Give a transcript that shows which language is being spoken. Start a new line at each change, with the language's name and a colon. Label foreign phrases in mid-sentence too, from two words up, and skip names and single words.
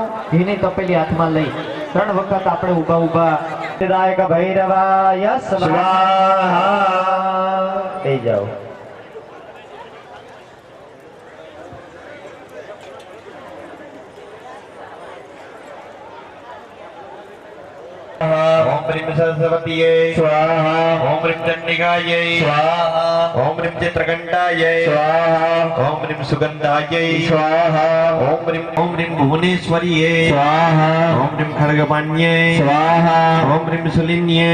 Gujarati: ઘીની તપેલી હાથમાં લઈ 3 વખત આપણે ઊભા ઊભા
Sanskrit: दायक भैरवाय स्वाहा
Gujarati: થઈ જાઓ.
Sanskrit: ઓમ ह्रीं सरस्वत्यै स्वाहा ॐ ह्रीं चण्डिकायै स्वाहा ॐ ह्रीं चित्रकण्ठायै स्वाहा ॐ ह्रीं सुगन्धायै स्वाहा ॐ ह्रीं भुवनेश्वर्यै स्वाहा ॐ ह्रीं खड्गपाण्यै स्वाहा ॐ ह्रीं सुलिन्यै